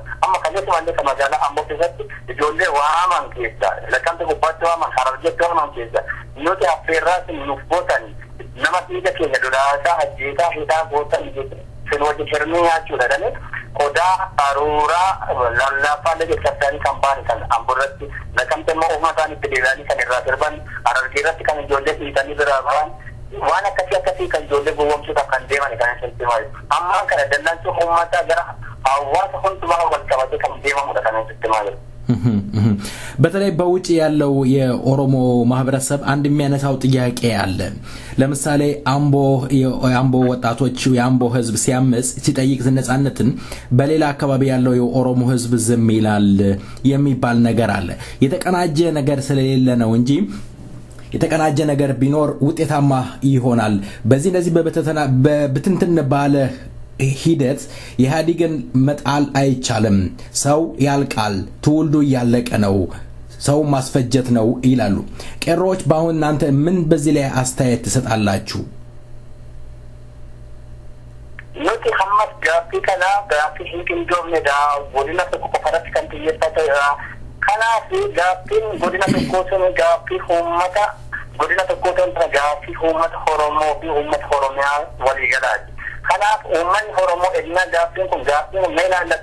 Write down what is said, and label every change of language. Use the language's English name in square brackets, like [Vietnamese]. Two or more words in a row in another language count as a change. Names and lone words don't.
[Oromo] amma kalleessumallee kan magaalaa Amboo keessatti ijoollee waaman keessa Laqqamte gubbaatti waaman Harargeetti waaman keessa nuti affeerraa sin nuuf gootanii nama dhiiga keenya dudaasaa ajjeesaa hidhaa gootan sin wajjin hirmii nyaachuudha dhanii qodaa aruuraa lallaafaa legeessaanii kan ba'an kan Amboorratti Laqqamte immoo ofuma isaanii itti deebi'anii kan irraa sirban Harargeerratti kan ijoollee dhiitanii biraa ba'an waan akkasii kan ijoollee gowwoomsuudhaaf kan deeman kan isin himaa jiru. Amma kana dallansuu uummataa gara hawaasa hundumaa wal qabatee kan deemamudha kan isin himaa jiru. [Amharic] በተለይ በውጪ ያለው የኦሮሞ ማህበረሰብ አንድ የሚያነሳው ጥያቄ አለ። ለምሳሌ አምቦ ወጣቶች የአምቦ ህዝብ ሲያመጽ ሲጠይቅ ነጻነትን በሌላ አካባቢ ያለው የኦሮሞ ህዝብ ዝም ይላል የሚባል ነገር አለ። የተቀናጀ ነገር ስለሌለ ነው እንጂ የተቀናጀ ነገር ቢኖር ውጤታማ ይሆናል። በዚህ እንደዚህ በብትንትን ባለ ሂደት ኢህአዴግን መጣል አይቻልም። ሰው ያልቃል፣ ትውልዱ ያለቀ ነው፣ ሰው ማስፈጀት ነው ይላሉ። ቀሮች ባሁን እናንተ ምን በዚህ ላይ አስተያየት ትሰጣላችሁ? [Oromo] nuti hamma ammas gaaffii kana gaaffii hin qindoomnedha godina tokko qofarratti kan xiyyeeffatedha kanaaf gaaffiin godina tokkoo sun gaaffii uummata godina tokkoo sun gaaffii uummata Oromoo fi uummata Oromiyaa waliigalaati kanaaf uummanni Oromoo ennaa gaaffiin kun gaaffii meelaan